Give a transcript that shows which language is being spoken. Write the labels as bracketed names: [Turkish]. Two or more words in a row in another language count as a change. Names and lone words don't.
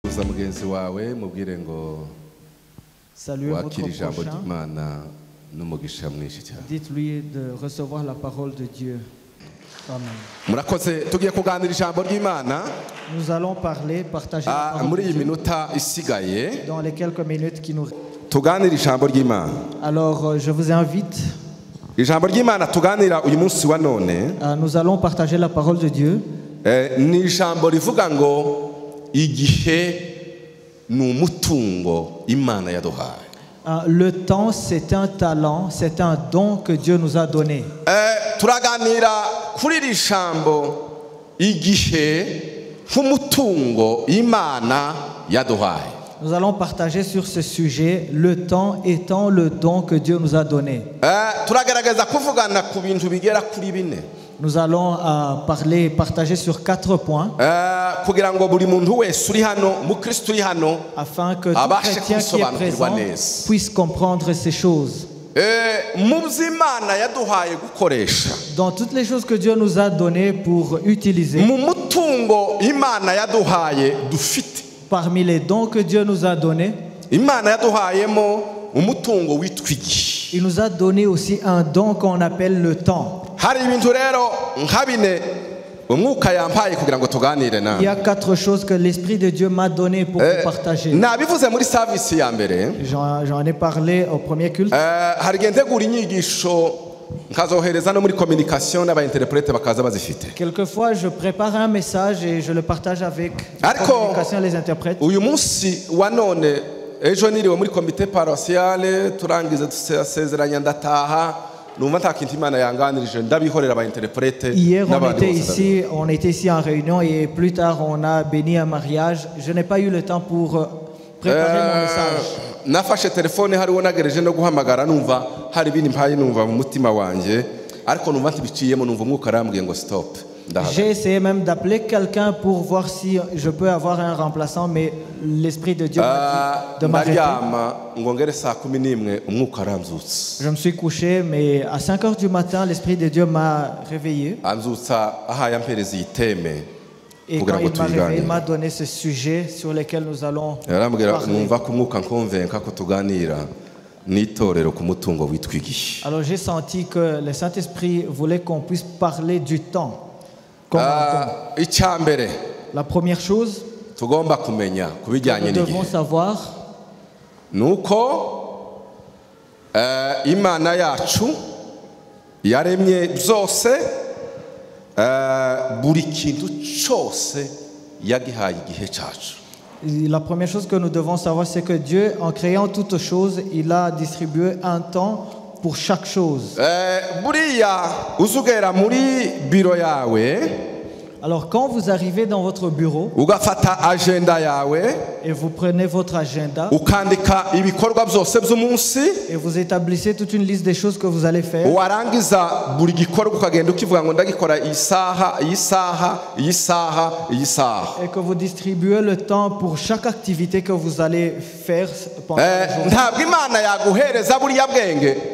[Kinyarwanda] suhuza mugenzi wawe mubwire ngo wakira ijambo ry'Imana n'umugisha mwinshi cyane. [French] Dites-lui de recevoir la parole de Dieu. Amen. [Kinyarwanda] Murakoze tugiye kuganira ijambo ry'Imana. [French] Nous allons partager la parole [Kinyarwanda] muri [French] de [Kinyarwanda] iyi [French] Dieu [Kinyarwanda] minota isigaye [French] dans les quelques minutes qui nous restent. [Kinyarwanda] tuganira ijambo ry'Imana. [French] Alors je vous invite [Kinyarwanda] ijambo ry'Imana tuganira uyu munsi wa none [French] nous allons partager la parole de Dieu. [Kinyarwanda] ni ijambo rivuga ngo igihe ni umutungo Imana yaduhaye. [French] Le temps, c'est un talent, c'est un don que Dieu nous a donné. [Kinyarwanda] turaganira kuri iri jambo igihe nk'umutungo Imana yaduhaye. [French] Nous allons partager sur ce sujet, le temps étant le don que Dieu nous a donné. [Kinyarwanda] turagerageza kuvugana ku bintu bigera kuri bine. [French] Nous allons partager sur 4 points [Kinyarwanda] kugira ngo buri muntu wese uri hano mukristo uri hano [French] afin que tout chrétien qui est présent puisse comprendre ces choses. [Kinyarwanda] mu by'Imana yaduhaye gukoresha, [French] Dans toutes les choses que Dieu nous a données pour utiliser, [Kinyarwanda] mu mutungo Imana yaduhaye dufite, [French] parmi les dons que Dieu nous a donnés, [Kinyarwanda] Imana yaduhayemo umutungo witwa igihe. [French] il nous a donné aussi un don qu'on appelle le temps. [Kinyarwanda] hari ibintu rero nka bine umwuka yampaye kugira ngo tuganire nawe. [French] Il y a 4 choses que l'Esprit de Dieu m'a donné pour vous partager. [Kinyarwanda] nabivuze muri service ya mbere. [French] J'en ai parlé au premier culte. [Kinyarwanda] hari igihe ntegura inyigisho nkazohereza no muri communication n'abainterprete bakaza bazifite. [French] Quelquefois, je prépare un message et je le partage avec la communication et les interprètes. [Kinyarwanda] uyu munsi wa none ejo niriwe muri komite paroissiale turangize dusezeranya ndataha. [French] Hier, on était ici en réunion et plus tard, on a béni un mariage. Je n'ai pas eu le temps pour préparer mon message. [Kinyarwanda] nafashe telefone hariwo nagereje no guhamagara numva hari ibindi mpaye numva mu mutima wanje ariko numva ntibiciyemo numva umwuka arambwiye ngo stop. [French] J'ai essayé même d'appeler quelqu'un pour voir si je peux avoir un remplaçant, mais l'Esprit de Dieu m'a dit de m'arrêter. Je me suis couché, mais à 5 heures du matin, l'Esprit de Dieu m'a réveillé. Et quand il m'a réveillé, il m'a donné ce sujet sur lequel nous allons parler. Alors j'ai senti que le Saint-Esprit voulait qu'on puisse parler du temps. La première chose que nous devons savoir, [Kinyarwanda] nuko Imana yacu yaremye byose, buri kintu cyose yagihaye igihe cyacu. [French] La première chose que nous devons savoir, c'est que Dieu, en créant toutes choses, il a distribué un temps pour chaque chose. Alors quand vous arrivez dans votre bureau et vous prenez votre agenda et vous établissez toute une liste des choses que vous allez faire, et que vous distribuez le temps pour chaque activité que vous allez faire pendant la journée.